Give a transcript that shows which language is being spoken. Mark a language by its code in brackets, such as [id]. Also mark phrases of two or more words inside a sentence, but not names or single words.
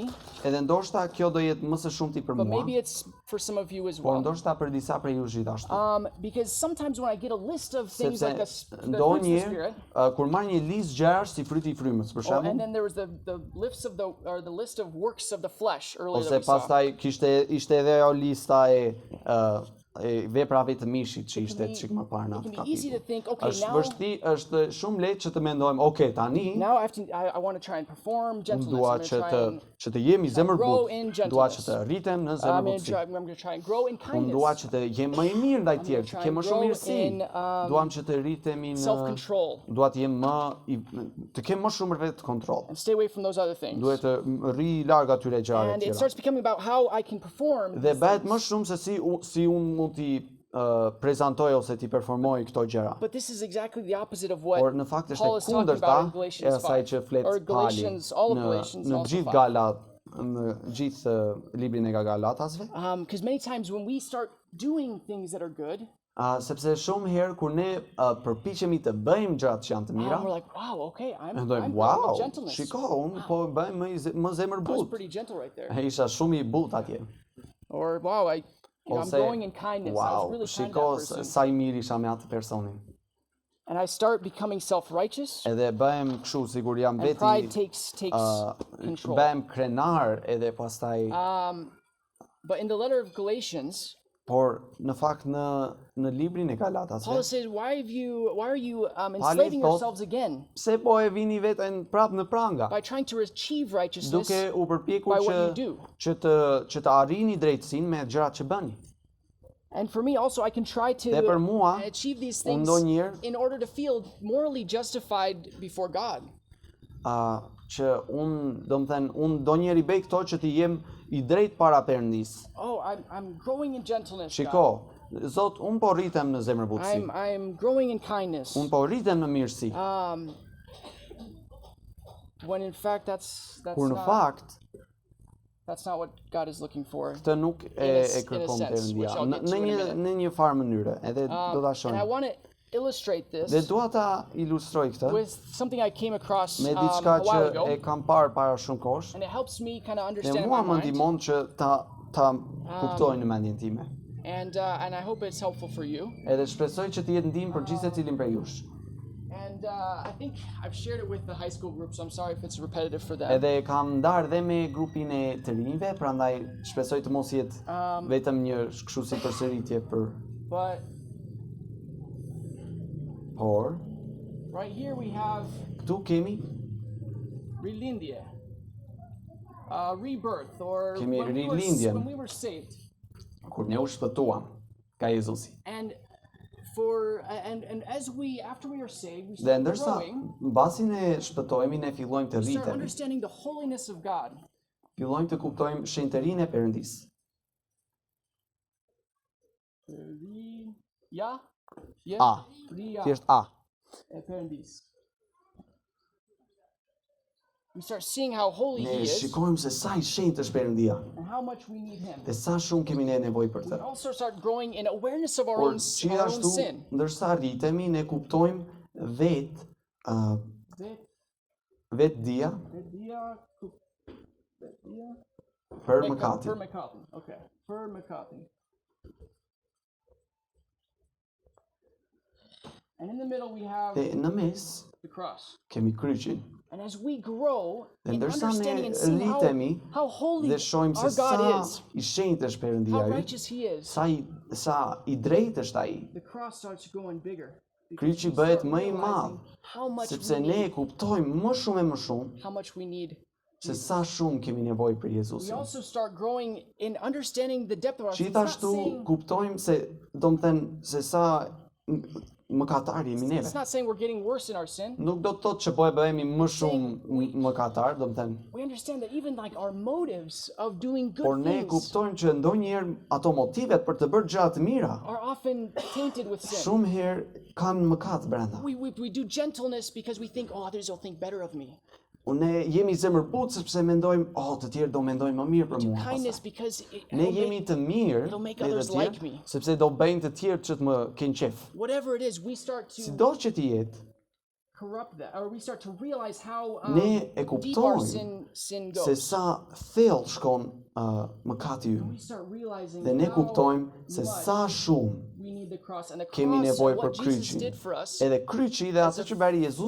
[sq] edhe ndoshta kjo do jetë më së shumti për [en] but [sq] mua, [en] maybe it's for some of you as [sq] por [en] well. [sq] ndoshta për disa prej jush gjithashtu. [en] Because sometimes when I get a list of things like the fruits of the [sq] ndonjëherë [en] spirit, [sq] kur marr një listë gjërash si fryti i frymës për [en] and [sq] shembull, [en] then there was the list of the list of works of the flesh earlier [sq] ose [en] that we saw. [sq] pastaj ishte edhe ajo lista e veprave të mishit që ishte çik më parë në [en] It [sq] atë [en] can be easy to [sq] kapitull. [en] think, okay, [sq] Është shumë lehtë që të mendojmë, okay, tani [en] now I want to try and perform [sq] unë [en] gentleness. [sq] dua [en] I'm [sq] që [en] going to try [sq] që të jemi [en] grow [sq] zemërbut, [en] in [sq] dua që [en] gentleness. [sq] të rritem në [en] I'm [sq] zemërbutësi. [en] going to try and grow in [sq] Unë dua [en] kindness, [sq] që të jem më i mirë ndaj tjerë, të [en] try [sq] kem [en] and [sq] më shumë [en] grow [sq] mirësi. [en] in, [sq] Duam që të rritemi në [en] self-control, [sq] dua të jem të kem më shumë vetë kontroll. [en] and stay away from those other things. [sq] Duhet të rri larg atyre gjërave [en] And it [sq] tjera. [en] starts becoming about how I can perform. [sq] Dhe bëhet më shumë se si unë mund t'i prezantoj ose t'i performoj këto gjëra. [en] But this is exactly the opposite of what [sq] Por në fakt është [en] Paul [sq] e [en] is talking [sq] kundërta [en] about in [sq] e [en] Galatians [sq] asaj [en] 5. [sq] që flet [en] Or [sq] Pali [en] Galatians, all of Galatians [sq] në [en] also [sq] gjithë 5. Galat, në gjithë librin e Galatasve. [en] Because many times when we start doing things that are good, [sq] Sepse shumë herë kur ne përpiqemi të bëjmë gjërat që janë të mira, [en] we're like, wow, okay, I'm [sq] mendojmë, [en] growing [sq] wow, [en] in gentleness. [sq] shiko, unë po bëj më zemër [en] I was [sq] but. [en] pretty gentle right there. [sq] Isha shumë i but atje. [en] Or wow, I'm [sq] Ose, [en] growing in kindness. I [sq] wow, [en] was really kind to [sq] shiko [en] that person. [sq] sa I mirë isha me atë personin. [en] And I start becoming self-righteous, [sq] Edhe bëhem kështu sigur jam [en] and pride [sq] veti, [en] takes control. [sq] bëhem krenar edhe pastaj, [en] But in the letter of Galatians, [sq] por në fakt në librin e [en] Paul [sq] Galatasve, [en] says, why are you enslaving thought- yourselves again [sq] pse po e vini veten prap në pranga, [en] by trying to achieve righteousness [sq] duke u përpjekur [en] by what [sq] që [en] you do? [sq] që të arrini drejtësinë me gjërat që bëni. [en] And for me also, I can try to [sq] Dhe për mua, [en] achieve these things [sq] ndonjëherë [en] in order to feel morally justified before God. [sq] që unë ndonjëherë i bëj këto që të jem i drejt para Perëndis. [en] Oh, I'm growing in gentleness, God. [sq] Shiko, Zot, unë po rritem në zemërbutësi. [en] I'm growing in kindness. [sq] Unë po rritem në mirësi. [en] When in fact that's [sq] Kur në fakt, [en] not what God is looking for. [sq] këtë nuk e kërkon [en] sense, which [sq] Perëndia. [en] I'll get to in a minute. [sq] Në një farë mënyre, edhe do ta [en] And I [sq] shohim. [en] want to illustrate this [sq] Dhe dua ta ilustroj këtë [en] with something I came across [sq] me [en] a [sq] diçka [en] while [sq] që [en] ago, [sq] e kam parë para shumë kohësh. [en] and it helps me kind of [sq] Dhe [en] understand in [sq] mua [en] my [sq] më [en] mind. [sq] ndihmon që ta kuptoj në mendjen time. [en] And I hope it's helpful for you. [sq] Edhe shpresoj që të jetë ndihmë për gjithë secilin prej jush. [en] And I think I've shared it with the high school group, so I'm sorry if it's repetitive for them. [sq] Edhe kam ndarë dhe me grupin e të rinjve, prandaj shpresoj të mos jetë vetëm një kështu si përsëritje për. [en] But [sq] Por [en] right here we have [sq] këtu kemi relindje, [en] rebirth, or [sq] Kemi [en] when [sq] rilindjen. [en] when we were saved. [sq] kur ne u shpëtuam ka Jezusi. [en] And as after we are saved, we [sq] Dhe [en] start [sq] ndërsa [en] growing, [sq] mbasi ne shpëtohemi, ne fillojmë të [en] we start [sq] rritemi. [en] understanding the holiness of God. [sq] Fillojmë të kuptojmë shenjtërinë e Perëndisë. Ja? A. Thjesht A. Perëndis. [en] We start seeing how holy [sq] Ne [en] He is [sq] shikojmë se sa I shenjtë është Perëndia [en] and how much we need Him. [sq] dhe sa shumë kemi ne nevojë për [en] We [sq] të. [en] also start growing in awareness of our [sq] Por [en] own [sq] gjithashtu, [en] sin. [sq] ndërsa rritemi, ne kuptojmë vetë dia për mëkatin. [en] Okay. For mëkatin. And in the middle we have [sq] Dhe në mes [en] the cross. [sq] kemi kryqin. [en] And as we grow [sq] Dhe [en] in [sq] ndërsa ne [en] understanding and seeing [sq] rritemi [en] how holy [sq] dhe shohim se [en] our [sq] sa [en] God is, [sq] I shenjtë është Perëndia [en] how [sq] yt, [en] righteous He is, [sq] sa I drejtë është ai. [en] the cross starts growing bigger. [sq] Kryqi bëhet më I madh, [en] How much [sq] sepse [en] we [sq] ne [en] need, [sq] kuptojmë më shumë e më shumë [en] how much we need. [sq] se sa shumë kemi nevojë për [en] We [sq] Jezusin. [en] also start growing in understanding the depth of our sin. It's not [sq] Gjithashtu [en] saying- [sq] kuptojmë se domethënë se sa mëkatar jemi [en] It's [sq] neve. [en] not saying we're getting worse in our sin. [sq] Nuk do të thotë që po e bëhemi më shumë mëkatar, domethënë, [en] We understand that even like our motives of doing [sq] por [en] good [sq] ne [en] things [sq] kuptojmë që ndonjëherë ato motivet për të bërë gjëra të mira [en] are often tainted with sin. [sq] shumë herë kanë mëkat brenda. [en] We do gentleness because we think, oh, others will think better of me. [sq] Ne jemi zemërbut sepse mendojmë, të tjerë do mendojnë më mirë për mua. [en] Kindness [sq] pastaj." [en] because [sq] Ne jemi të mirë [en] it'll make [sq] me të [en] others like me. [sq] tjerë, sepse do bëjnë të tjerë që të më kenë qef. [en] whatever it is, we start to [sq] Sido që të jetë, [en] corrupt that, or we start to realize how [sq] ne e [en] deep our [sq] kuptojmë [en] sin [sq] se [en] goes. [sq] sa thellë shkon mëkati [en] We [sq] ynë. [en] start realizing [sq] Dhe ne [en] how [sq] kuptojmë se [en] much [sq] sa shumë [en] we need the cross, and the [sq] kemi [en] cross, [sq] nevojë për [en] what Jesus [sq] kryqin. [en] did for us, [sq] Edhe kryqi dhe atë që bëri Jezusi